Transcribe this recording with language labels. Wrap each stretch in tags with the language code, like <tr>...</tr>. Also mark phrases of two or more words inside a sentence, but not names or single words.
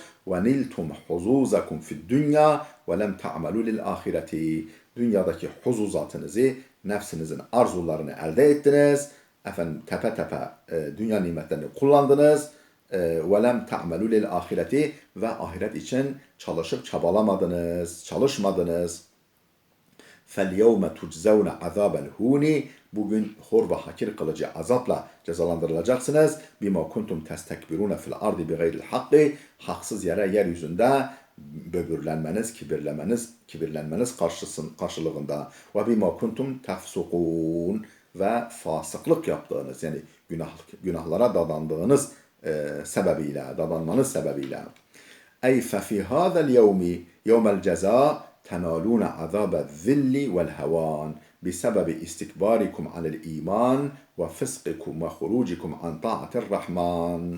<ar>ونلتم حظوظكم في الدنيا ولم تعملوا للآخرة.</ar> <tr>Dünyadaki huzuzatınızı, nefsinizin arzularını elde ettiniz. Tepe tepe dünya nimetlerini kullandınız.</tr> <ar>وَلَمْ تَعْمَلُوا لِلْآخِرَةِ</ar> <tr>ve ahiret için çalışıp çalışmadınız.</tr> <ar>فَالْيَوْمَ تُجْزَوْنَ عَذَابَ الْهُونِ</ar> <tr>bugün hor ve hakir kılıcı azapla cezalandırılacaksınız.</tr> <ar>بِمَا كُنْتُمْ تَسْتَكْبِرُونَ فِي الْأَرْضِ بِغَيْرِ الْحَقِّ</ar> <tr>haksız yere yeryüzünde böbürlenmeniz, kibirlenmeniz karşılığında.</tr> <ar>وَبِمَا كُنْتُمْ تَفْسُقُونَ</ar> <tr>ve fasıklık yaptığınız, yani günahlara dadanmanız sebebiyle.</tr> <ar>أي ففي هذا اليوم يوم الجزاء تنالون عذاب الذل والهوان بسبب استكباركم عن الإيمان وفسقكم وخروجكم عن طاعة الرحمن.</ar>